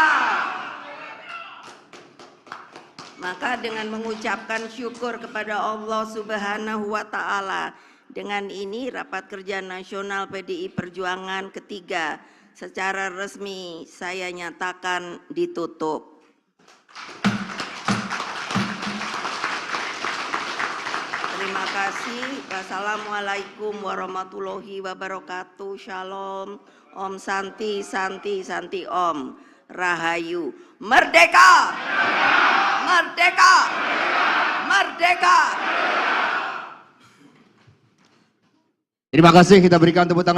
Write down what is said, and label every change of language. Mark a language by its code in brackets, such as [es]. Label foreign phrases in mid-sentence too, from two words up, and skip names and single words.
[id] Maka dengan mengucapkan syukur kepada Allah [ar] سبحانه وتعالى, [id] dengan ini Rapat Kerja Nasional PDI Perjuangan ketiga secara resmi saya nyatakan ditutup. Terima kasih. [ar] والسلام عليكم ورحمة الله وبركاته. [id] Shalom. [sa] Om Santi, Santi, Santi Om. [id] Rahayu. Merdeka! Merdeka! Merdeka! Terima kasih, kita berikan tepuk tangan.